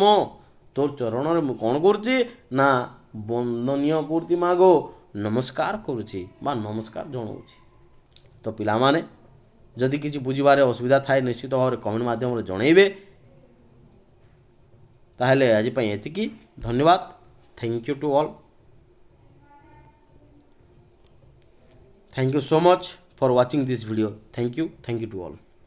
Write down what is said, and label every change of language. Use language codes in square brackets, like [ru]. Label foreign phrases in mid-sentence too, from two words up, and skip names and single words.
[or] ତୋର ଚରଣରେ ମୁଁ କ'ଣ କରୁଛି ନା ବନ୍ଦନୀୟ କରୁଛି ମାଗୋ, ନମସ୍କାର କରୁଛି ବା ନମସ୍କାର ଜଣାଉଛି। ତ ପିଲାମାନେ ଯଦି କିଛି ବୁଝିବାରେ ଅସୁବିଧା ଥାଏ ନିଶ୍ଚିତ ଭାବରେ କମେଣ୍ଟ ମାଧ୍ୟମରେ ଜଣାଇବେ। ତାହେଲେ ଆଜି ପାଇଁ ଏତିକି। ଧନ୍ୟବାଦ। [en] Thank you to all. Thank you so much for watching this video. Thank you to all.